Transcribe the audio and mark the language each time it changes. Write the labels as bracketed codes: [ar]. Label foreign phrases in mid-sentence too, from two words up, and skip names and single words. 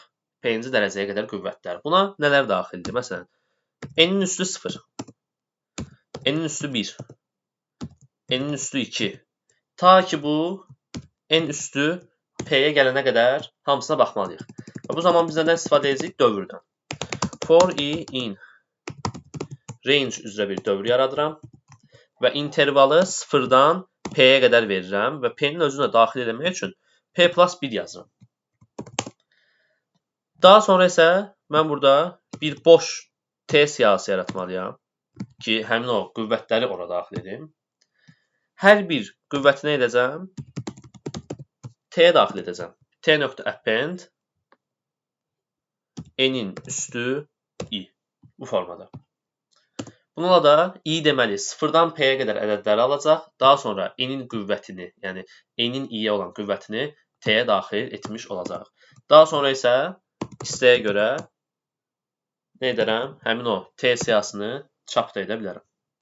[az] P-ci dərəcəyə qədər qüvvətlər. Buna nələr daxildir? Məsələn, n-in üstü 0, n-in üstü 1, n-in üstü 2. Ta ki bu n üstü p-yə gələnə qədər hamısına baxmalıyıq. Və bu zaman biz nədən istifadə edəcəyik? Dövrdən. [en] For i in range [az] üzrə bir dövr yaradıram və intervalı 0-dan p-yə qədər verirəm və p-nin özünə daxil etmək üçün p plus 1 yazıram. Daha sonra isə mən burada bir boş T siyahısı yaratmalıyam ki, həmin o qüvvətləri ora daxil edim. Hər bir qüvvəti nə edəcəm? T-yə daxil edəcəm. T.append n-in üstü i. Bu formada. Bununla da i deməli 0-dan p-yə qədər ədədləri alacaq. Daha sonra n-in qüvvətini, yəni n-in i-yə olan qüvvətini T-yə daxil etmiş olacaq. Daha sonra isə istəyə görə nə edərəm? Həmin o T siyahısını çap da edə bilərəm.